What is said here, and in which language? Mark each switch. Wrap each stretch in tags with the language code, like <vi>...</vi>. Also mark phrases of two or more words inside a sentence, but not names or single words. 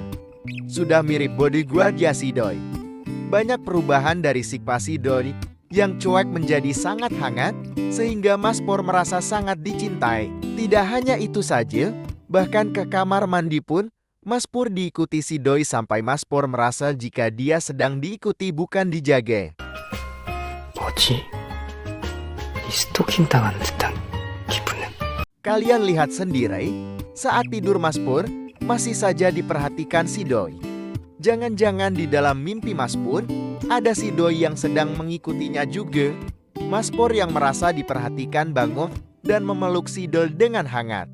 <id>Sudah mirip bodyguard ya si Doi. Banyak perubahan dari sikap si Doi yang cuek menjadi sangat hangat, sehingga Mas Pur merasa sangat dicintai. Tidak hanya itu saja, bahkan ke kamar mandi pun, Mas Pur diikuti si Doi sampai Mas Pur merasa jika dia sedang diikuti bukan dijaga.</id> <ko>뭐지? 이 스토킹 당한 듯한 기분은.</ko> <id>Kalian lihat sendiri, saat tidur Mas Pur, masih saja diperhatikan si Doi. Jangan-jangan di dalam mimpi Mas Pur, ada si Doi yang sedang mengikutinya juga. Mas Pur yang merasa diperhatikan bangun dan memeluk si Doi dengan hangat.</id>